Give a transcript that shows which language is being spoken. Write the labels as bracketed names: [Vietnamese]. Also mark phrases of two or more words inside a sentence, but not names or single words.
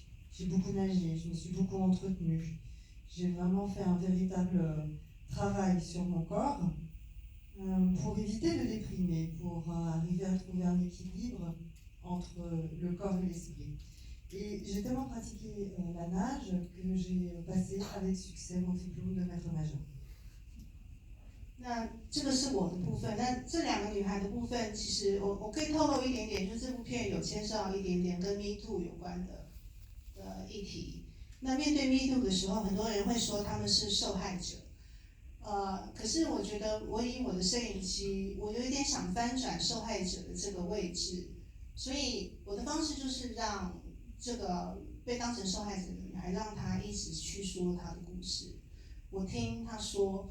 [French] J'ai beaucoup nagé, je me suis beaucoup entretenue. J'ai vraiment fait un véritable travail sur mon corps pour éviter de déprimer, pour arriver à trouver un équilibre entre le corps et l'esprit. Et j'ai tellement pratiqué la nage que j'ai passé avec succès mon diplôme de maître nageur. [Chinese] 那这个是我的部分，那这两个女孩的部分，其实我可以透露一点点，就是这部片有牵涉到一点点跟 Me Too 有关的议题。那面对 Me Too 的时候，很多人会说他们是受害者，可是我觉得我以我的摄影机，我有一点想翻转受害者的这个位置，所以我的方式就是让这个被当成受害者的女孩，让她一直去说她的故事，我听她说。